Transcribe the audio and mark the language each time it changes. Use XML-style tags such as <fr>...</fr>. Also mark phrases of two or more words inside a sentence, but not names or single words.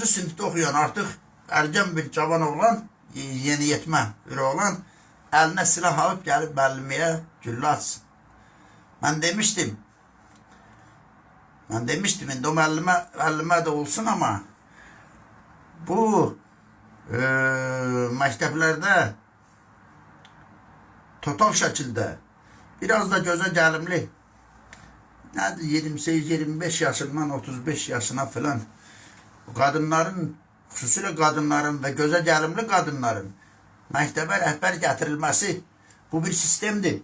<az>sınıfta okuyan artık ergen bir cavan oğlan, yeni yetmə bir oğlan eline silah alıp gelip müəlliməyə güllə atsın.</az> <tr>Ben demiştim</tr> <az>indi o müəllimə de olsun ama bu məktəblərdə total şəkildə biraz da göze gəlimli 28-25 yaşından 35 yaşına falan kadınların, xüsusilə qadınların və gözə gəlimli qadınların məktəbə rəhbər gətirilməsi bu bir sistemdir.</az>